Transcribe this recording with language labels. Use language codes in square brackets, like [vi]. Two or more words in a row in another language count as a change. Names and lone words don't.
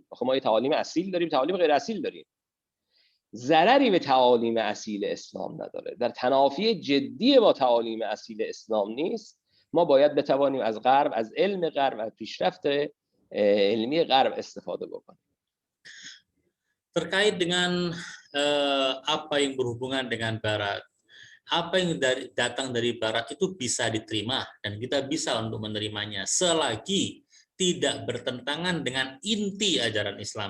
[fa] خب ما یه تعالیم اصیل داریم، تعالیم غیر اصیل داریم. ضرری به تعالیم اصیل اسلام نداره، در تنافی جدی با تعالیم اصیل اسلام نیست. ما باید بتوانیم از غرب، از علم غرب، از پیشرفت علمی غرب استفاده بکنیم. [id] terkait dengan apa yang berhubungan dengan barat, apa yang datang dari barat itu bisa diterima dan kita bisa untuk menerimanya selagi tidak bertentangan dengan inti ajaran Islam.